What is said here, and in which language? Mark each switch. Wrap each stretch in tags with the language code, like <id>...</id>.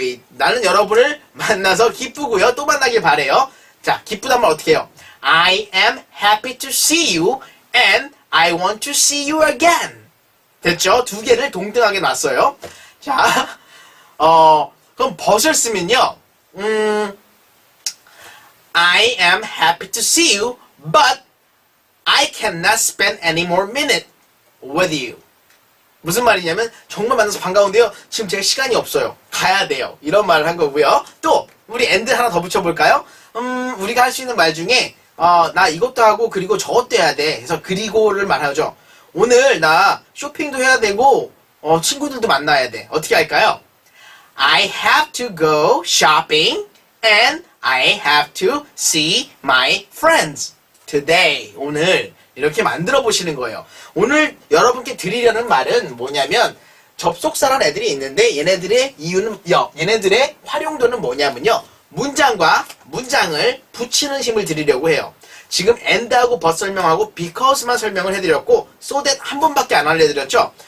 <ko>나는 여러분을 만나서 기쁘고요. 또 만나길 바래요. 자, 기쁘단 말 어떻게 해요?</ko> <en>I am happy to see you and I want to see you again.</en> <ko>됐죠? 두 개를 동등하게 놨어요. 자, 그럼 but을 쓰면요.</ko> <en>I am happy to see you, but I cannot spend any more minute with you.</en> <ko>무슨 말이냐면 정말 만나서 반가운데요. 지금 제가 시간이 없어요. 가야 돼요. 이런 말을 한 거고요. 또 우리 and 하나 더 붙여볼까요? 우리가 할 수 있는 말 중에 나 이것도 하고 그리고 저것도 해야 돼. 그래서 그리고를 말하죠. 오늘 나 쇼핑도 해야 되고 친구들도 만나야 돼. 어떻게 할까요?</ko> <en>I have to go shopping and I have to see my friends today.</en> <ko>오늘 이렇게 만들어 보시는 거예요. 오늘 여러분께 드리려는 말은 뭐냐면 접속사란 애들이 있는데 얘네들의 활용도는 뭐냐면요. 문장과 문장을 붙이는 힘을 드리려고 해요. 지금 and하고 but 설명하고 because만 설명을 해드렸고 so that 한 번밖에 안 알려드렸죠.</ko>